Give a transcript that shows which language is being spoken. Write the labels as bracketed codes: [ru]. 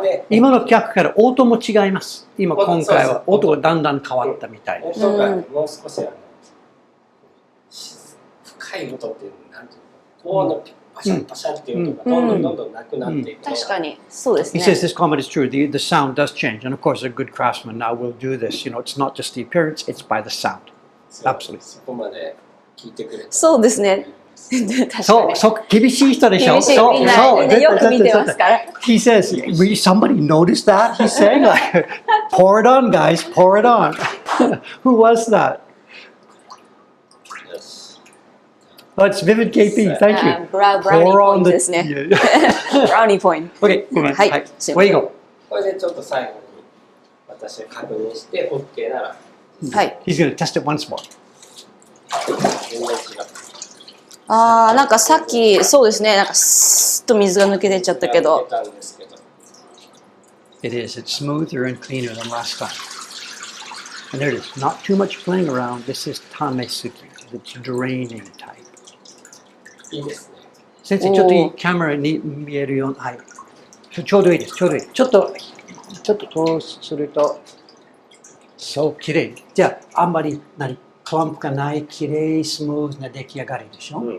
[ja] 今の客から音も違います。今回は音がだんだん変わったみたいです。音がもう少し深い音っていうのなんていうの、こうのパシャンパシャンっていう音がどんどんなくなっていく。確かにそうですね。 [en] He says this comment is true. The sound does change, and of course, a good craftsman now will do this. It's not just the appearance; it's by the sound. Absolutely. [ja] そこまで聞いてくれた。そうですね。そう、厳しい人でしょ。そう、みんなよく見てますから。 [en] He says, somebody noticed that? He's saying like, pour it on, guys, pour it on. Who was that? Oh, it's Vivid KP. Thank you. [ja] ブラウニーポイントですね。ブラウニーポイント。 [en] Okay, [ja] はい。 [en] Where you go? [ja] これでちょっと最後に私が確認して OK なら。はい。 [en] He's going to test it once more. [ja] 全然違う。なんかさっきそうですね、なんかスッと水が抜け出ちゃったけど。 [en] It is. It's smoother and cleaner than last time. And there it is. Not too much playing around. This is tamesuki. It's draining type. [ja] いいですね。先生、ちょっといいカメラに見えるように。はい。ちょうどいいです。ちょうどいい。ちょっとこうすると、そう、綺麗。じゃあ、あんまり、クランプがない、きれい、スムーズな出来上がりでしょ、